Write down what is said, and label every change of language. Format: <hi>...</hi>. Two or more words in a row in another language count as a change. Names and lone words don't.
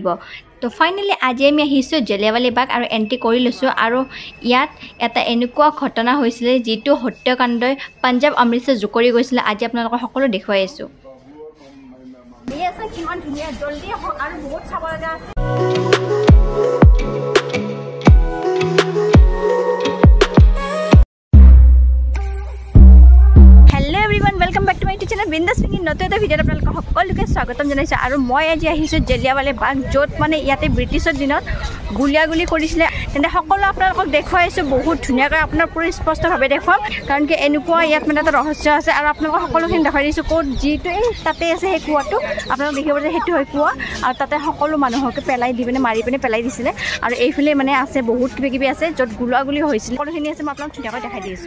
<as>তো ফাইনেলি আজি আমি আহিছোঁ জালিয়াৱালা বাগ আৰু এন্ট্ৰি কৰি লৈছোঁ আৰু ইয়াত এটা এনেকুৱা ঘটনা হৈছিলে যিটো হত্যাকাণ্ডই পঞ্জাব অমৃতসৰ জুকৰি গৈছিলে। আজি আপোনালোকক সকলো দেখুৱাই আছোঁ। কিমান ধুনীয়া জলদি আৰু বহুত চাব লগা আছে।</as> <en>welcome back to my YouTube channel</en> <as>बिंदास पिंकी नतुन এটা ভিডিঅ'ত আপোনালোকক সকলোকে স্বাগতম জনাইছো আৰু মই আজি আহিছোঁ জালিয়াৱালা বাগ য'ত মানে ইয়াতে ব্ৰিটিছৰ দিনত গুলিয়াগুলি কৰিছিলে। তেন্তে সকলো আপোনালোকক দেখুৱাইছোঁ বহুত ধুনীয়াকৈ আপোনাৰ পুৰা স্পষ্টভাৱে দেখুৱাম কাৰণ কি এনেকুৱা ইয়াত মানে এটা ৰহস্য আছে আৰু আপোনালোকক সকলোখিনি দেখাই দিছোঁ ক'ত যিটো এই তাতে আছে সেই কুৱাটো আপোনালোক দেখিব যে সেইটো হয় কুৱা আৰু তাতে সকলো মানুহকে পেলাই দি পিনে মাৰি পিনে পেলাই দিছিলে আৰু এইফালে মানে আছে বহুত কিবাকিবি আছে য'ত গুলিয়াগুলি হৈছিল সকলোখিনি আছে মই আপোনালোক ধুনীয়াকৈ দেখাই দিছোঁ।</as>